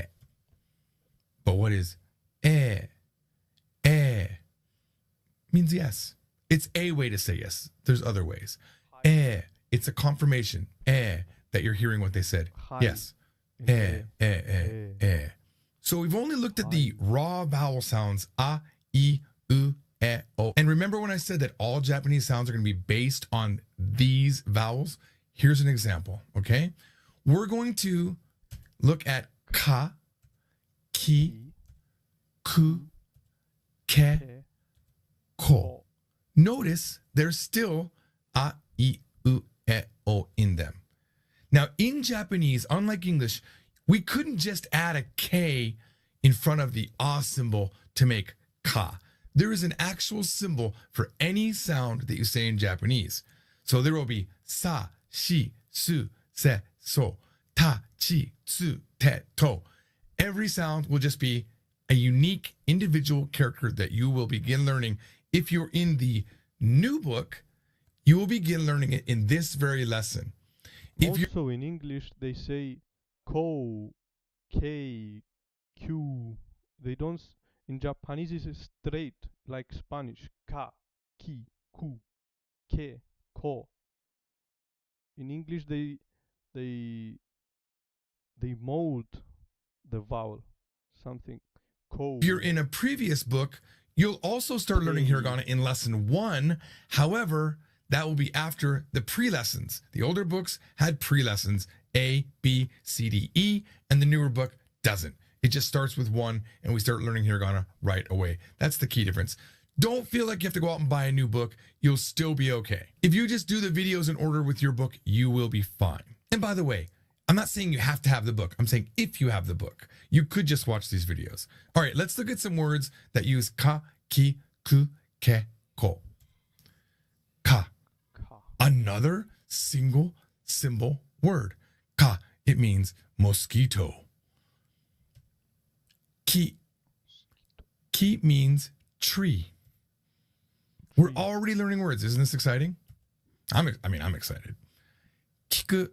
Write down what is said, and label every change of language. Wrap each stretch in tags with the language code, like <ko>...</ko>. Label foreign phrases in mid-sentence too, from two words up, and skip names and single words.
<en>But what is e? Means yes. It's a way to say yes. There's other ways. It's a confirmation. That you're hearing what they said. Yes. So we've only looked at the raw vowel sounds</en> <ja>a, I, u, e, o.</ja> <en>And remember when I said that all Japanese sounds are going to be based on these vowels? Here's an example, okay? We're going to look at</en> <ja>ka, ki, ku, ke, ko.</ja> <en>Notice there's still</en> <ja>a, I, u, e, o</ja> <en>in them. Now, in Japanese, unlike English, we couldn't just add a K in front of the A symbol to make ka. There is an actual symbol for any sound that you say in Japanese. So there will be</en> <ja>sa, shi, su, se, so, ta, chi, tsu, te, to.</ja> <en>Every sound will just be a unique individual character that you will begin learning. If you're in the new book, you will begin learning it in this very lesson. Also in English, they say ko, k, q. They don't. In Japanese, it's straight like Spanish.</en> <ja>Ka, ki, ku, ke, ko.</ja> <en>In English, they mold the vowel. Something. Ko. If you're in a previous book, You'll also start learning hiragana in lesson 1. However, that will be after the pre-lessons. The older books had pre-lessons, A, B, C, D, E, and the newer book doesn't. It just starts with 1, and we start learning hiragana right away. That's the key difference. Don't feel like you have to go out and buy a new book. You'll still be okay. If you just do the videos in order with your book, you will be fine. And by the way, I'm not saying you have to have the book. I'm saying if you have the book, you could just watch these videos. All right, let's look at some words that use</en> <ja>ka, ki, ku, ke, ko.</ja> <en>Ka. Another single symbol word. Ka. It means mosquito. Ki. Ki means tree. We're already learning words. Isn't this exciting? I'm excited. Kiku.</en>